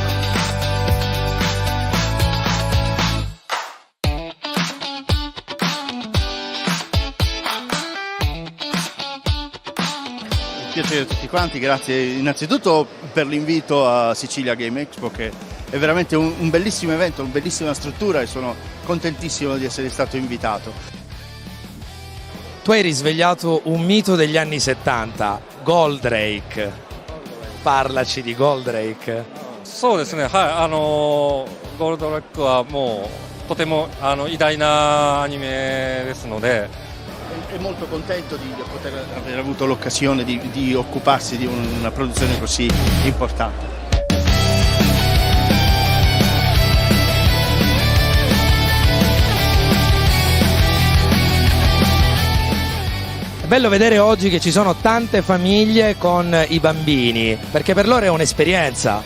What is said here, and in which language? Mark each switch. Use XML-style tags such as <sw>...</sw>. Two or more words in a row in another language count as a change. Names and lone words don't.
<it>Un piacere a tutti quanti, grazie innanzitutto per l'invito a Sicilia Game Expo, che è veramente un bellissimo evento, una bellissima struttura e sono contentissimo di essere stato invitato. Tu hai risvegliato un mito degli anni 70, Goldrake. Parlaci di Goldrake.</it> <ja>そうですね、はい、ゴールドラックはもうとても偉大なアニメですので、</ja> <it>È molto contento di poter aver avuto l'occasione di occuparsi di una produzione così importante. È bello vedere oggi che ci sono tante famiglie con i bambini, perché per loro è un'esperienza.</it>